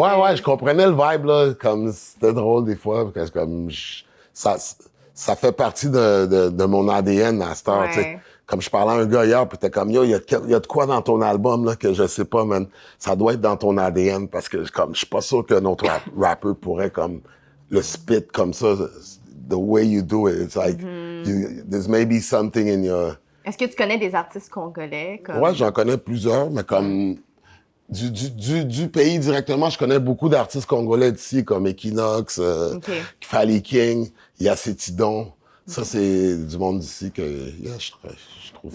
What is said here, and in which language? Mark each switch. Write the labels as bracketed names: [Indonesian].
[French] ouais, je comprenais le vibe, là, comme c'était drôle des fois, parce que comme ça fait partie de mon ADN à cette heure, tu sais. Comme je parlais à un gars hier, puis t'es comme, yo, il y a de quoi dans ton album, là, que je sais pas, man. Ça doit être dans ton ADN, parce que, comme, je suis pas sûr qu'un autre rappeur pourrait, comme, le spit comme ça, [English] the way you do it. It's like, there's maybe something in your... [French] Est-ce que tu connais des artistes congolais? Ouais, j'en connais plusieurs, mais comme, du pays directement, je connais beaucoup d'artistes congolais d'ici, comme Equinox, Fally King, Yacetidon. Ça, c'est du monde d'ici que je trouve.